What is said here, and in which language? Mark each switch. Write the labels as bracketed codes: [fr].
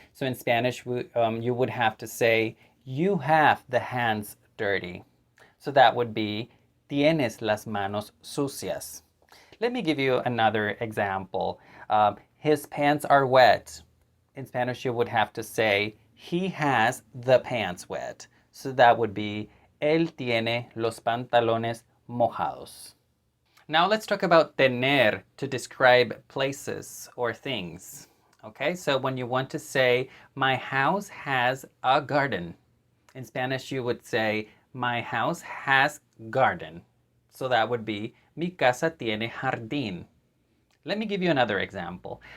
[en] So in Spanish, you would have to say, you have the hands dirty. So that would be, [es] tienes las manos sucias. [en] Let me give you another example. His pants are wet. In Spanish, you would have to say, he has the pants wet. So that would be, [es] él tiene los pantalones mojados. [en] Now let's talk about tener to describe places or things. Okay, so when you want to say, my house has a garden. In Spanish, you would say, my house has garden. So that would be, [es] mi casa tiene jardín. [en] Let me give you another example.